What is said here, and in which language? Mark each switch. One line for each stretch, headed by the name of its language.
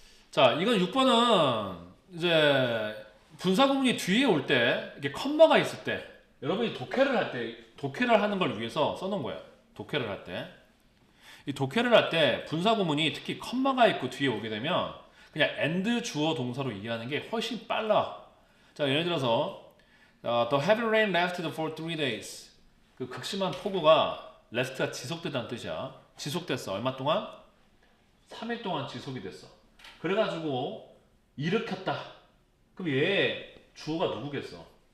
Korean: 자, 이건 6번은 이제 분사 구문이 뒤에 올 때 이게 컴마가 있을 때 여러분이 독해를 하는 걸 위해서 써놓은 거예요. 독해를 할 때. 이 독해를 할 때 분사 구문이 특히 컴마가 있고 뒤에 오게 되면 그냥 and 주어 동사로 이해하는 게 훨씬 빨라. 자, 예를 들어서
English: The heavy rain lasted for 3 days.
Korean: 그 극심한 폭우가 last가 지속되다는 뜻이야. 지속됐어. 얼마 동안? 3일 동안 지속이 됐어. 그래가지고 일으켰다. 그럼 얘 주어가 누구겠어?